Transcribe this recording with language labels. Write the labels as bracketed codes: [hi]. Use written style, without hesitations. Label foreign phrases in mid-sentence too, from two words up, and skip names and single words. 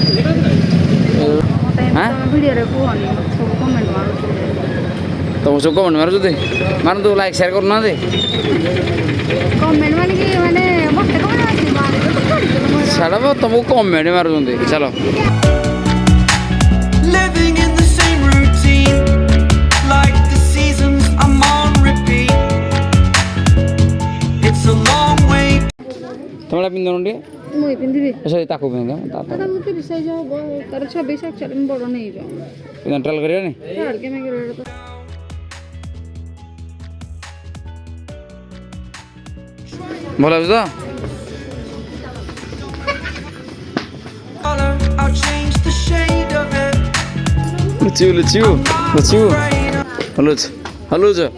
[or] ଭିଡ଼ିଓରେ କୁହନି ସବୁ କମେଣ୍ଟ ମାରୁଛୁ ତମ ସବୁ କମେଣ୍ଟ ମାରୁଛନ୍ତି ମାରନ୍ତୁ ଲାଇକ୍ ସେୟାର କରୁନାହାନ୍ତି କମେଣ୍ଟ ମାନେ କି ମାନେ ମୋତେ କମେଣ୍ଟ ଅଛି ଛାଡ଼ ତମକୁ କମେଣ୍ଟ ମାରୁଛନ୍ତି ଚାଲ [en] Living in the same routine, like the seasons I'm on repeat. It's a long way. [or] ତମେ ପିନ୍ଧୁନ ଟିକେ ମୁଁ ପିନ୍ଧିବି ସରି ତାକୁ ପିନ୍ଧ ଦାଦା ମୁଁ 30 ସାଇଜ ହବ ତାର 26 ଆକ୍ଚୁଆଲି ମୁଁ ବଡ଼ ନେଇଯାଉ ପିନ୍ଧ ଟ୍ରାଏଲ୍ କରିବାନି ଛାଡ଼ କେମିତି କରିବ ତ ଭଲ ଲାଗୁଛି ତ [en] Color, I'll change the shade of it. [or] ଲୁଚିବୁ ହଲୁଛ ହଲୁଛ